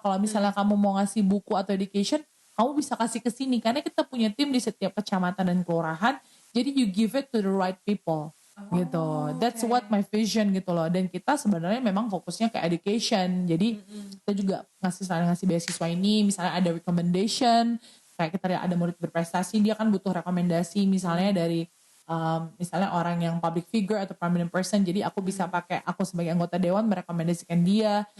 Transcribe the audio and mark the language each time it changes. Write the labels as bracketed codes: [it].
[id] Kalau misalnya kamu mau ngasih buku atau education, kamu bisa kasih ke sini karena kita punya tim di setiap kecamatan dan kelurahan. Jadi [en] you give it to the right people. [id] Gitu. [en] That's what my vision [id] gitu loh. Dan kita sebenarnya memang fokusnya ke education. Jadi kita juga ngasih beasiswa ini, misalnya ada recommendation, kayak kita ada murid berprestasi, dia kan butuh rekomendasi misalnya dari misalnya orang yang public figure atau prominent person, jadi aku bisa pakai aku sebagai anggota dewan merekomendasikan dia.